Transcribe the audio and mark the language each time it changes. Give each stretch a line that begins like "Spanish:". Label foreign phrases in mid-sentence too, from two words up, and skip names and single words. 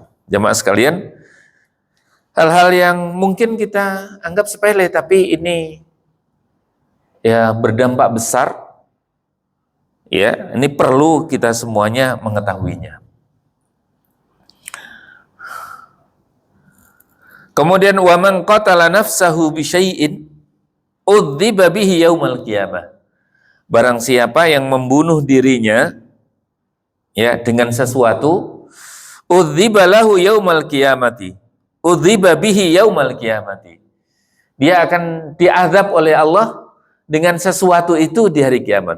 Indonesian: Jamaah sekalian, hal-hal yang mungkin kita anggap sepele, tapi ini berdampak besar. Ini perlu kita semuanya mengetahuinya.
Arabic: Kemudian ومن قتل نفسه بشيء عذب به يوم القيامة.
Indonesian: Barang siapa yang membunuh dirinya dengan sesuatu,
Arabic: عذب له يوم القيامة. عذب به يوم القيامة.
Indonesian: Dia akan diazab oleh Allah dengan sesuatu itu di hari kiamat.